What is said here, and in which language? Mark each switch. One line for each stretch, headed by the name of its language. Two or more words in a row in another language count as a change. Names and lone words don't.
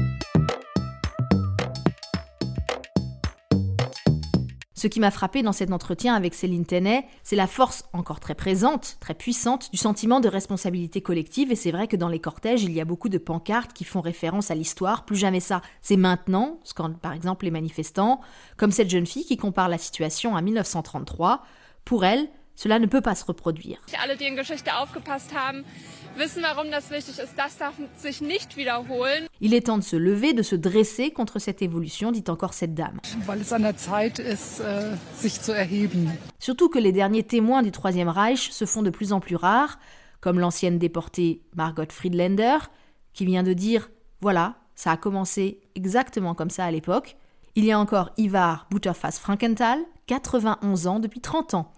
French: Ce qui m'a frappé dans cet entretien avec Céline Tenay, c'est la force encore très présente, très puissante, du sentiment de responsabilité collective. Et c'est vrai que dans les cortèges, il y a beaucoup de pancartes qui font référence à l'histoire. Plus jamais ça, c'est maintenant, scandent par exemple les manifestants, comme cette jeune fille qui compare la situation à 1933. Pour elle, cela ne peut pas se reproduire.
German: Alle, die in Geschichte aufgepasst haben, wissen, warum das wichtig ist. Das darf sich nicht wiederholen.
French: Il est temps de se lever, de se dresser contre cette évolution, dit encore cette dame.
German: Weil es an der Zeit ist, sich zu erheben.
French: Surtout que les derniers témoins du Troisième Reich se font de plus en plus rares, comme l'ancienne déportée Margot Friedländer, qui vient de dire « Voilà, ça a commencé exactement comme ça à l'époque ». Il y a encore Ivar Butterfass-Frankenthal, 91 ans depuis 30 ans.